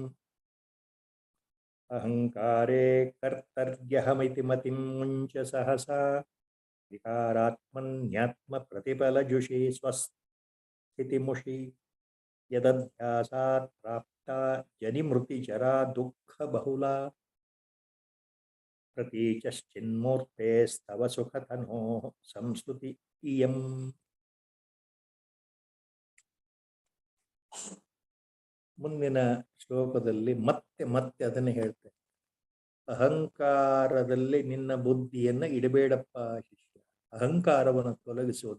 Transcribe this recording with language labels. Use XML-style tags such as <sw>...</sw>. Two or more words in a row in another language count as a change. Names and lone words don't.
<sa>ಅಹಂಕಾರೇ ಕರ್ತರ್ಯಹಮಿತಿ ಮತಿಂ ಮುಂಚ ಸಹಸಾ ವಿಕಾರಾತ್ಮನ್ಯಾತ್ಮ ಪ್ರತಿಫಲಜುಷಿ ಸ್ವಸ್ಥಿತಿಮುಷಿ ಯದಧ್ಯಾಸಾತ್ ಪ್ರಾಪ್ತ ಜನಿಮೃತಿ ಜರಾ ದುಃಖ ಬಹುಲ ಪ್ರತೀಚಶ್ಚಿನ್ಮೂರ್ತೆಸ್ತವ ಸುಖತನೋ ಸಂಸ್ತುತಿ ಇಯಂ.</sa> <kn>ಮುಂದಿನ ಶ್ಲೋಕದಲ್ಲಿ ಮತ್ತೆ ಮತ್ತೆ ಅದನ್ನೇ ಹೇಳ್ತೇನೆ. ಅಹಂಕಾರದಲ್ಲಿ ನಿನ್ನ ಬುದ್ಧಿಯನ್ನ ಇಡಬೇಡಪ್ಪ ಶಿಷ್ಯ. ಅಹಂಕಾರವನ್ನು ತೊಲಗಿಸುವುದು.</kn>